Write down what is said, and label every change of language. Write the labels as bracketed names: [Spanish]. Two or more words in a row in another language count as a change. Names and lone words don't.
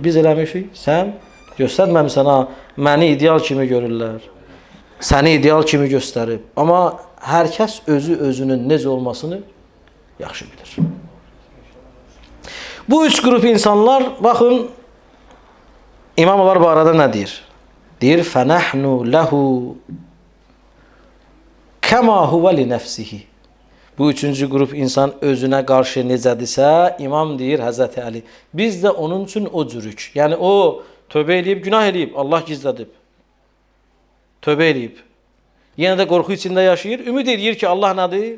[Azerbaijani] Biz eləmişik, sən göstərməmişsən, məni ideal kimi görürlər. Səni ideal kimi göstərib. Amma hər kəs özünün necə olmasını yaxşı bilir. Bu üç qrup insanlar, baxın, imamlar bu arada nə deyir? Deyir, [Arabic] فَنَحْنُ لَهُ كَمَا هُوَ لِنَفْسِهِ. [Azerbaijani] Bu üçüncü qrup insan özünə qarşı necədirsə, imam deyir, Həzrəti Əli, biz də onun üçün o cürük. Yəni o tövbə eləyib, günah eləyib, Allah gizlədib. Tövbə eləyib. Yenə də qorxu içində yaşayır, ümid edir ki, Allah nədir?